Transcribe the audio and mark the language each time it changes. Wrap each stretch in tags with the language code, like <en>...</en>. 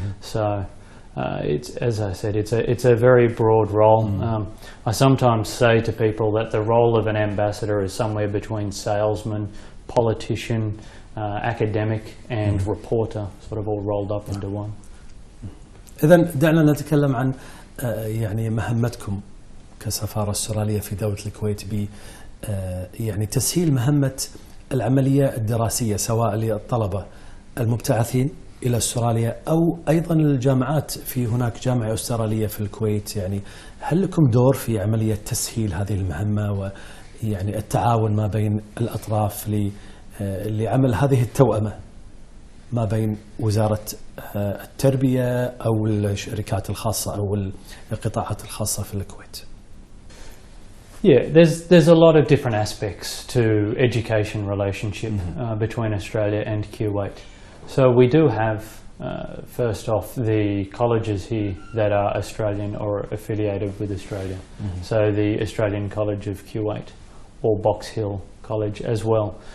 <en>So it's, as I said, it's a very broad role. I sometimes say to people that the role of an ambassador is somewhere between salesman, politician, academic and reporter, sort of all rolled up into one.</en> <ar>إذن دعنا نتكلم عن يعني مهمتكم كسفارة استرالية في دولة الكويت ب يعني تسهيل مهمة العملية الدراسية سواء للطلبة المبتعثين إلى استراليا أو أيضا الجامعات. في هناك جامعة أسترالية في الكويت، يعني هل لكم دور في عملية تسهيل هذه المهمة ويعني التعاون ما بين الأطراف لعمل هذه التوأمة ما بين وزارة التربية أو الشركات الخاصة أو القطاعات الخاصة في الكويت؟</ar> <en>Yeah, there's a lot of different aspects to education relationship between Australia and Kuwait. So we do have, first off, the colleges here that are Australian or affiliated with Australia. So the Australian College of Kuwait or Box Hill College as well.</en>